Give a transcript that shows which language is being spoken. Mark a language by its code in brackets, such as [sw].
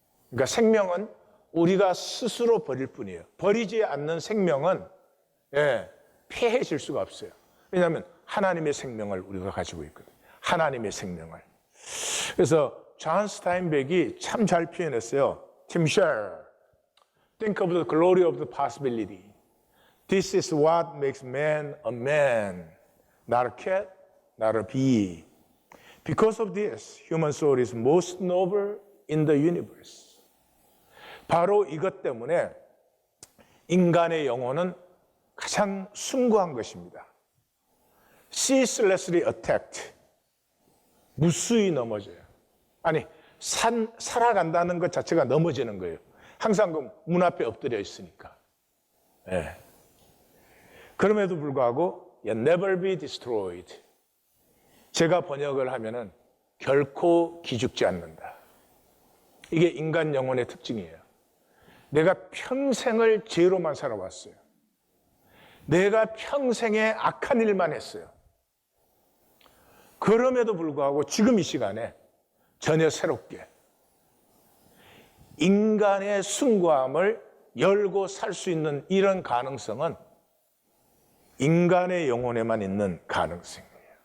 [ko] 그러니까 생명은 우리가 스스로 버릴 뿐이에요. 버리지 않는 생명은 폐해질 수가 없어요. 왜냐하면 하나님의 생명을 우리가 가지고 있거든요. 하나님의 생명을. 그래서 존 스타인백이 참 잘 표현했어요. 팀 쉘. [en] Think of the glory of the possibility. This is what makes man a man, not a cat, not a bee. Because of this, human soul is most noble in the universe. [ko] 바로 이것 때문에 인간의 영혼은 가장 숭고한 것입니다. [en] ceaselessly attacked. [ko] 무수히 넘어져요. 아니, 살아간다는 것 자체가 넘어지는 거예요. 항상 그 문 앞에 엎드려 있으니까. 네. 그럼에도 불구하고 [en] never be destroyed. [ko] 제가 번역을 하면은 결코 기죽지 않는다. 이게 인간 영혼의 특징이에요. 내가 평생을 죄로만 살아왔어요. 내가 평생에 악한 일만 했어요. 그럼에도 불구하고 지금 이 시간에 전혀 새롭게 인간의 숭고함을 열고 살 수 있는 이런 가능성은 인간의 영혼에만 있는 가능성이에요.